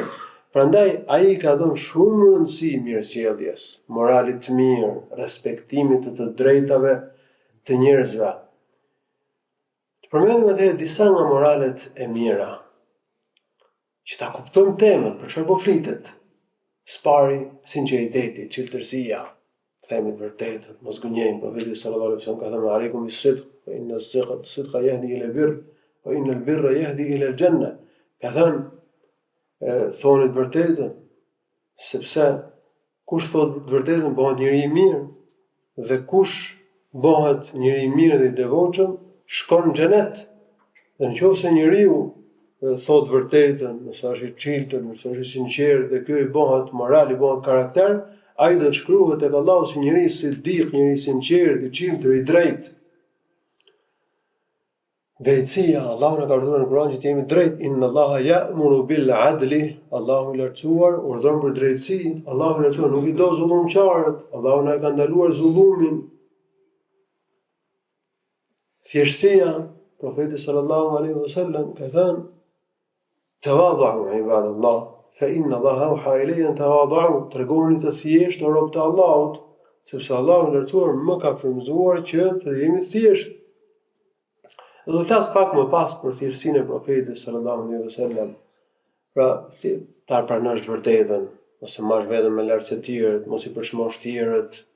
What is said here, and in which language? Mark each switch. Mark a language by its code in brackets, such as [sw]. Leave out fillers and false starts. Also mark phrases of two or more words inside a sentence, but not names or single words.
[sq] Prandaj ai ka dhënë shumë rëndësi mirësjelljes, moralit të mirë, respektimit të drejtave të njerëzve. Të përmendim atëherë disa nga moralet e mira, që ta kuptojmë temën, për çfarë po flitet. Spari, sinqeriteti, çeltërsia, themi të vërtetën, mos gënjejmë. [ar] Profeti صلى الله عليه وسلم [sq] ka thënë: [ar] "عليكم بالصدق فإن الصدق يهدي إلى البر وإن البر يهدي إلى الجنة." [sq] Ka thënë thoni të vërtetën, sepse kush thot të vërtetën bëhet njeri i mirë, dhe kush bëhet njeri i mirë dhe i devotshëm shkon në xhenet. Dhe nëse njeriu thot të vërtetën, nëse është i çiltër, nëse është i sinqert dhe ky i bëhet moral, i bëhet karakter, ai do të shkruhet tek Allahu si njeri i siddiq, njeri i sinqert, i çiltër, i drejtë. Drejtësia, Allahu na ka urdhëruar në Kur'an që të jemi drejt. [ar] إن الله يأمر بالعدل, [sq] Allahu i lartësuar urdhëron për drejtësi. Allahu i lartësuar nuk i do zullumçarët. Allahu na ka ndaluar zullumin. Thjeshtësia, profeti [ar] صلى الله عليه وسلم [sq] ka thënë: [ar] "تواضعوا عباد الله فإن الله أوحى إلي أن تواضعوا." [sq] Tregoni të thjeshtë o robët e Allahut, sepse Allahu i lartësuar më ka frymëzuar që të jemi thjeshtë. Do të flas pak më pas për thjeshtësinë e profetit [ar] صلى الله عليه وسلم. [sq] Pra, ta pranosh vërtetën, ose marrësh veten me lart se të tjerët, mos i përshmosh të tjerët.